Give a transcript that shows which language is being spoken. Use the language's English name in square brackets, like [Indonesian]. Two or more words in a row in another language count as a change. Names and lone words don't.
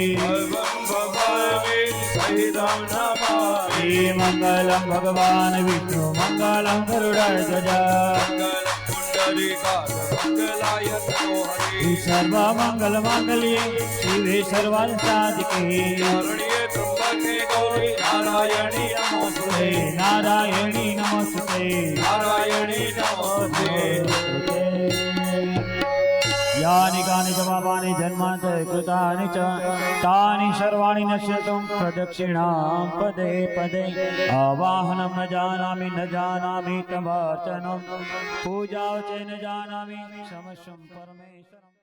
[Sanskrit] શ્રી મંગલમ ભગવાન વિષ્ણુ મંગલમ ગરુડધ્વજા સર્વ મંગલ માંગલ્યે શિવે સર્વાર્થ સાધિકે નારાયણી નમસ્તે यानि कानि च पापानि जन्मान्तरे कृतानि च तानि सर्वाणि नश्यतुं प्रदक्षिणां पदे पदे आवाहनं न जानामि तवार्चनं पूजा च न जानामि समस्तं परमेश्वरम्